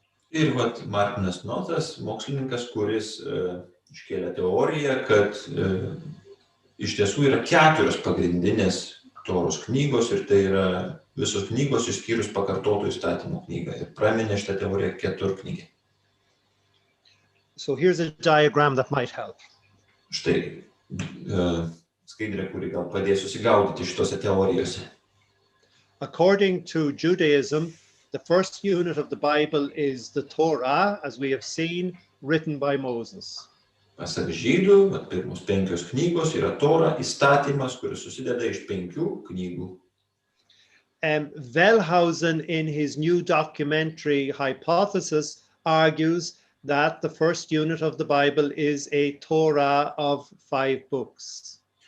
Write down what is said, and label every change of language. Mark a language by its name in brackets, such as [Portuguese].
[Lithuanian] Ir vat Martinas Notas, mokslininkas, kuris iškėlė teoriją, kad iš tiesų yra 4 pagrindinės Toros knygos ir tai yra visos knygos išskyrus pakartotų įstatymų knygą. Ir praminė šitą teoriją 4 knygai. [English] So here's a diagram that might help. [Lithuanian] Štai skaidrė, kuri gal padės susigaudyti šitose teorijose. [English] According to Judaism, the first unit of the Bible is the Torah, as we have seen, written by Moses. [Lithuanian] Pasak žydų, pirmos 5 knygos yra Tora, įstatymas, kuris susideda iš 5 knygų. [English] Wellhausen, in his new documentary hypothesis, argues that the first unit of the Bible is a Torah of 5 books.